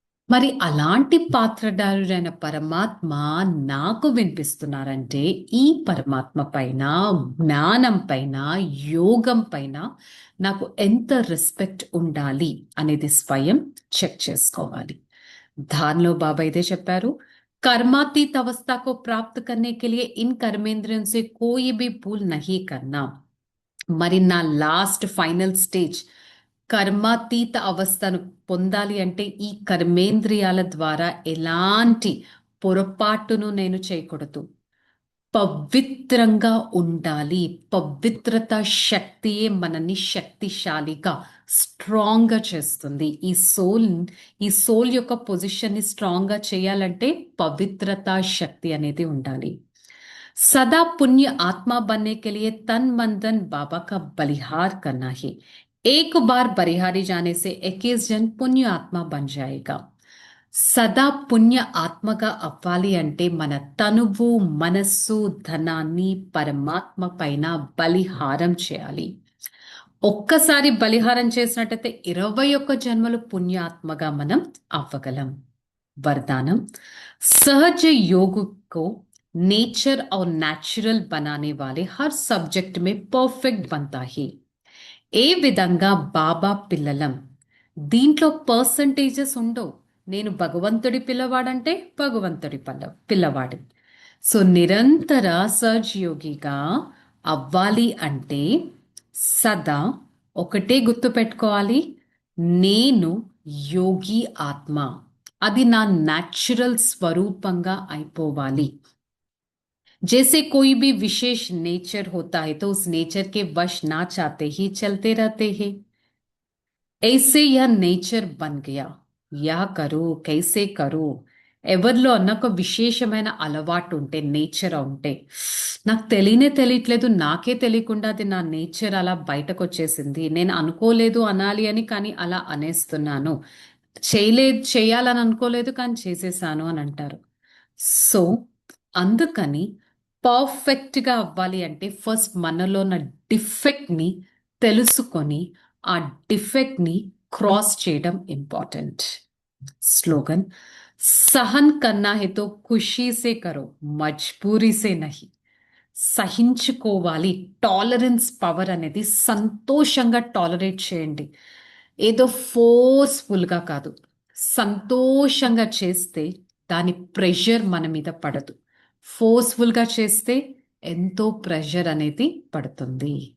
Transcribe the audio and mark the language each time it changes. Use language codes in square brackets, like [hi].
[te] మరి అలాంటి పాత్రధారుడైన పరమాత్మ నాకు వినిపిస్తున్నారంటే ఈ పరమాత్మ పైన, జ్ఞానం పైన, యోగం పైన నాకు ఎంత రెస్పెక్ట్ ఉండాలి అనేది స్వయం చెక్ చేసుకోవాలి. దానిలో బాబా ఇదే చెప్పారు, [hi] कर्मातीत अवस्था को प्राप्त करने के लिए इन कर्मेंद्रियों से कोई भी भूल नहीं करना. [te] మరి నా లాస్ట్ ఫైనల్ స్టేజ్ కర్మాతీత అవస్థను పొందాలి అంటే ఈ కర్మేంద్రియాల ద్వారా ఎలాంటి పొరపాటును నేను చేయకూడదు. పవిత్రంగా ఉండాలి. పవిత్రత శక్తియే మనని శక్తిశాలిగా, స్ట్రాంగ్ గా చేస్తుంది. ఈ సోల్ యొక్క పొజిషన్ ని స్ట్రాంగ్ గా చేయాలంటే పవిత్రత శక్తి అనేది ఉండాలి. [hi] सदा पुण्य आत्मा बनने के लिए तन मन धन बाबा का बलिहार करना है. एक बार बलिहारी जाने से 21 जन पुण्य आत्मा बन जाएगा. [te] సదా పుణ్య ఆత్మగా అవ్వాలి అంటే మన తనువు, మనస్సు, ధనాన్ని పరమాత్మ పైన బలిహారం చేయాలి. ఒక్కసారి బలిహారం చేసినట్టయితే 21 జన్మలు పుణ్యాత్మగా మనం అవ్వగలం. [hi] వరదానం, सहज योग को नेचर और नेचुरल बनाने वाले हर सब्जेक्ट में परफेक्ट बनता है. [te] ఏ విధంగా బాబా పిల్లలం, దీంట్లో పర్సంటేజెస్ ఉండవు. నేను భగవంతుడి పిల్లవాడంటే భగవంతుడి పిల్లవాడు. సో నిరంతర సహజ్ యోగిగా అవ్వాలి అంటే సదా ఒకటే గుర్తు పెట్టుకోవాలి, నేను యోగి ఆత్మ. అది నా న్యాచురల్ స్వరూపంగా అయిపోవాలి. [hi] जैसे कोई भी विशेष नेचर होता है तो उस नेचर के वश ना चाहते ही चलते रहते हैं, ऐसे यह నేచర్ బన్ గయా. యా కరో కైసే కరో. [te] ఎవరిలో అన్న ఒక విశేషమైన అలవాటు ఉంటే, నేచర్ ఉంటే, నాకు తెలియట్లేదు, నాకే తెలియకుండా అది నా నేచర్ అలా బయటకు వచ్చేసింది, నేను అనుకోలేదు అనాలి అని, కానీ అలా అనేస్తున్నాను, చేయాలని అనుకోలేదు కానీ చేసేసాను అని అంటారు. సో అందుకని పర్ఫెక్ట్గా అవ్వాలి అంటే ఫస్ట్ మనలో ఉన్న డిఫెక్ట్ని తెలుసుకొని ఆ డిఫెక్ట్ని క్రాస్ చేయడం ఇంపార్టెంట్. [hi] స్లోగన్, सहन करना है तो खुशी से करो, మజ్బూరీ సే నహి. [te] సహించుకోవాలి. టాలరెన్స్ పవర్ అనేది సంతోషంగా టాలరేట్ చేయండి, ఏదో ఫోర్స్ఫుల్గా కాదు. సంతోషంగా చేస్తే దాని ప్రెషర్ మన మీద పడదు. ఫోర్స్ఫుల్గా చేస్తే ఎంతో ప్రెషర్ అనేది పడుతుంది.